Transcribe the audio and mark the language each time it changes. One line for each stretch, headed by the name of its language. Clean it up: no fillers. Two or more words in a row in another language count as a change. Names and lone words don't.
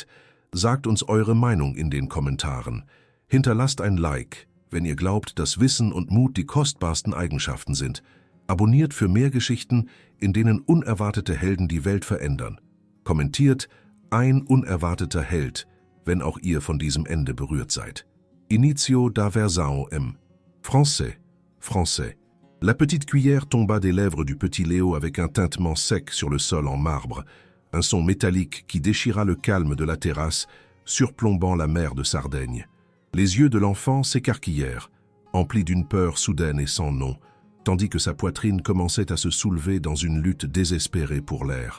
German: Sagt uns eure Meinung in den Kommentaren. Hinterlasst ein Like, wenn ihr glaubt, dass Wissen und Mut die kostbarsten Eigenschaften sind. Abonniert für mehr Geschichten, in denen unerwartete Helden die Welt verändern. Kommentiert ein unerwarteter Held, wenn auch ihr von diesem Ende berührt seid.
Portuguese: Inicio da Versão M. Français.
French: Français. La petite cuillère tomba des lèvres du petit Léo avec un tintement sec sur le sol en marbre, un son métallique qui déchira le calme de la terrasse, surplombant la mer de Sardaigne. Les yeux de l'enfant s'écarquillèrent, emplis d'une peur soudaine et sans nom, tandis que sa poitrine commençait à se soulever dans une lutte désespérée pour l'air.